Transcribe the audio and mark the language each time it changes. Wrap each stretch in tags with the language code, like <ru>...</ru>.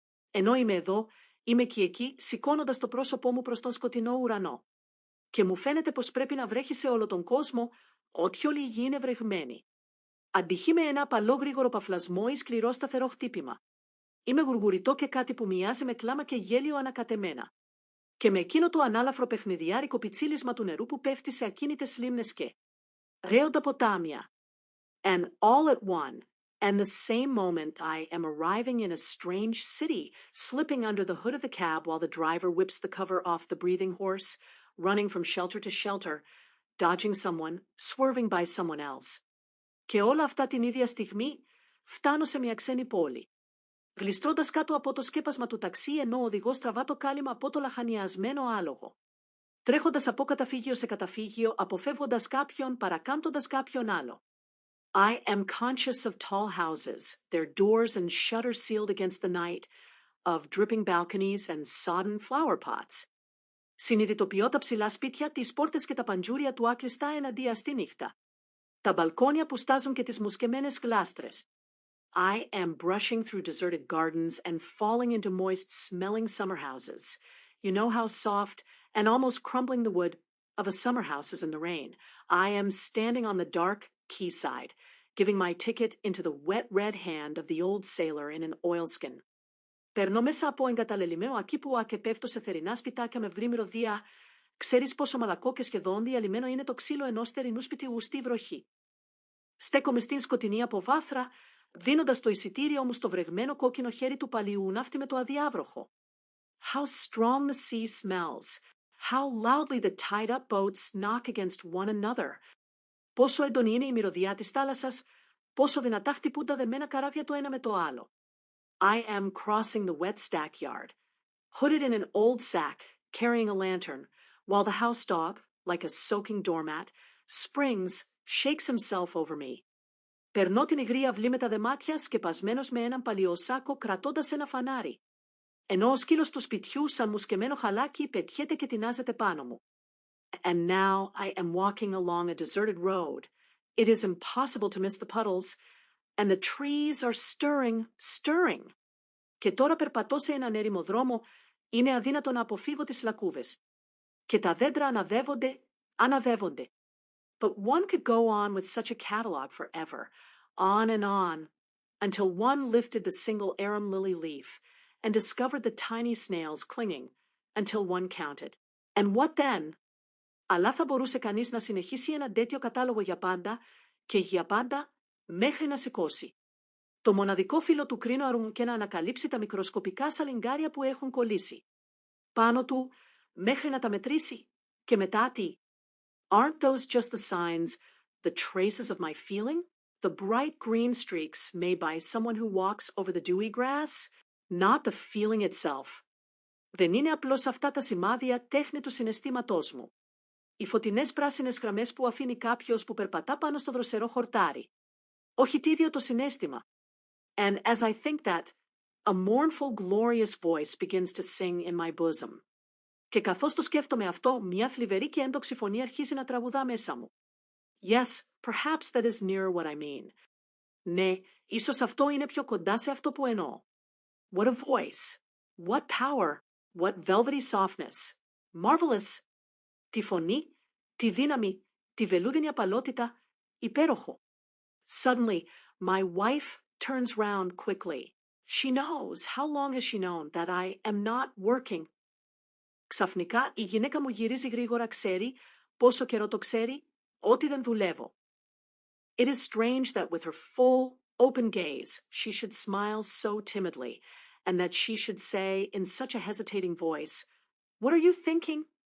<el>Ενώ είμαι εδώ, είμαι και εκεί, σηκώνοντας το πρόσωπό μου προς τον σκοτεινό ουρανό. Και μου φαίνεται πως πρέπει να βρέχει σε όλο τον κόσμο, ό,τι όλη η γη είναι βρεγμένη. Αντυχεί με ένα απαλό γρήγορο παφλασμό ή σκληρό σταθερό χτύπημα. Είμαι γουργουριτό και κάτι που μοιάζει με κλάμα και γέλιο ανακατεμένα. Και με εκείνο το ανάλαφρο παιχνιδιάρικο πιτσίλισμα του νερού που πέφτει σε ακίνητες λίμνες και ρέοντα ποτάμια.</el> <en>And all at one, and the same moment I am arriving in a strange city, slipping under the hood of the cab while the driver whips the cover off the breathing horse, running from shelter to shelter, dodging someone, swerving by someone else.</en> <el>Και όλα αυτά την ίδια στιγμή φτάνω σε μια ξένη πόλη. Γλιστρώντας κάτω από το σκέπασμα του ταξί, ενώ ο οδηγός τραβά το κάλυμα από το λαχανιασμένο άλογο. Τρέχοντας από καταφύγιο σε καταφύγιο, αποφεύγοντας κάποιον, παρακάμπτοντας κάποιον άλλο.</el> <en>I am conscious of tall houses, their doors and shutters sealed against the night, of dripping balconies and sodden flower pots.</en> <el>Συνειδητοποιώ τα ψηλά σπίτια, τις πόρτες και τα παντζούρια του άκλειστα εναντία στη νύχτα. Τα μπαλκόνια που στάζουν και τις μουσκεμένες γλάστρες.</el> <en>I am brushing through deserted gardens and falling into moist, smelling summer houses. You know how soft and almost crumbling the wood of a summer house is in the rain. I am standing on the dark quayside, giving my ticket into the wet red hand of the old sailor in an oilskin.</en> <el>Περνώ μέσα από εγκαταλελειμμένο ακήπουα και πέφτω σε θερινά σπιτάκια με βρύ μυρωδία. Ξέρεις πόσο μαλακό και σχεδόν διαλυμένο είναι το ξύλο ενός θερινού σπιτιού στη βροχή. Στέκομαι στην σκοτεινή αποβάθρα, δίνοντας το εισιτήριό μου στο βρεγμένο κόκκινο χέρι του παλιού ναύτη με το αδιάβροχο.</el> <en>How strong the sea smells. How loudly the tied-up boats knock against one another.</en> <el>Πόσο έντονη είναι η μυρωδιά της θάλασσας, πόσο δυνατά χτυπούν τα δεμένα καράβια το ένα με το άλλο.</el> <en>I am crossing the wet stackyard, hooded in an old sack, carrying a lantern, while the house dog, like a soaking doormat, springs, shakes himself over me.</en> <el>Περνώ την υγρή αυλή με τα δεμάτια, σκεπασμένος με έναν παλιό σάκο, κρατώντας ένα φανάρι. Ενώ ο σκύλος του σπιτιού, σαν μουσκεμένο χαλάκι, πετιέται και τεινάζεται πάνω μου.</el> <en>And now I am walking along a deserted road. It is impossible to miss the puddles, and the trees are stirring.</en> <el>Και τώρα περπατώ σε έναν έρημο δρόμο, είναι αδύνατο να αποφύγω τις λακκούβες. Και τα δέντρα αναδεύονται.</el> <en>But one could go on with such a catalog forever, on, until one lifted the single arum lily leaf and discovered the tiny snails clinging, until one counted. And what then?</en> <el>Αλλά θα μπορούσε κανείς να συνεχίσει ένα τέτοιο κατάλογο για πάντα και για πάντα μέχρι να σηκώσει. Το μοναδικό φύλλο του κρίνου και να ανακαλύψει τα μικροσκοπικά σαλιγκάρια που έχουν κολλήσει. Πάνω του μέχρι να τα μετρήσει και μετά τι?</el> <en>Aren't those just the signs, the traces of my feeling? The bright green streaks made by someone who walks over the dewy grass? Not the feeling itself.</en> <el>Δεν είναι απλώς αυτά τα σημάδια τέχνη του συναισθήματός μου. Οι φωτεινές πράσινες γραμμές που αφήνει κάποιος που περπατά πάνω στο δροσερό χορτάρι. Όχι τ' ίδιο το συναίσθημα.</el> <en>And as I think that, a mournful, glorious voice begins to sing in my bosom.</en> <el>Και καθώς το σκέφτομαι αυτό, μια θλιβερή και έντοξη φωνή αρχίζει να τραγουδά μέσα μου.</el> <en>Yes, perhaps that is near what I mean.</en> <el>Ναι, ίσως αυτό είναι πιο κοντά σε αυτό που εννοώ.</el> <en>What a voice! What power! What velvety softness! Marvelous!</en> <el>Τη φωνή, τη δύναμη, τη βελούδινη απαλότητα, υπέροχο.</el> <en>Suddenly, my wife turns round quickly. She knows, how long has she known, that I am not working.</en> <el>Ξαφνικά, η γυναίκα μου γυρίζει γρήγορα, ξέρει, πόσο καιρό το ξέρει, ότι δεν δουλεύω.</el> <en>It is strange that with her full, open gaze, she should smile so timidly, and that she should say in such a hesitating voice, What are you thinking?</en>